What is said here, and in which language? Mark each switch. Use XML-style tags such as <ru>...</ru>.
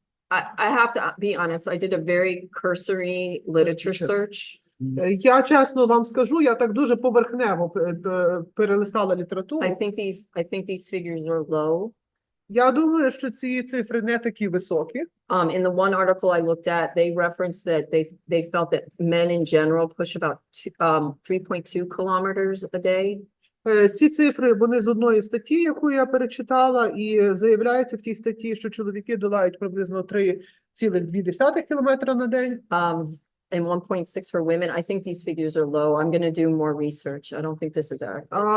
<en>I have to be honest, I did a very cursory literature search.</en> <uk>Я чесно вам скажу, я так дуже поверхнево перелистала літературу.</uk> <en>I think these figures are low.</en> <uk>Я думаю, що ці цифри не такі високі.</uk> <en>In the one article I looked at, they referenced that they felt that men in general push about 3.2 kilometers a day.</en> <uk>Ці цифри, вони з одної статті, яку я перечитала, і заявляється в тій статті, що чоловіки долають приблизно 3,2 кілометра на день.</uk> <en>And 1.6 for women. I think these figures are low. I'm going to do more research. I don't think this is accurate.</en>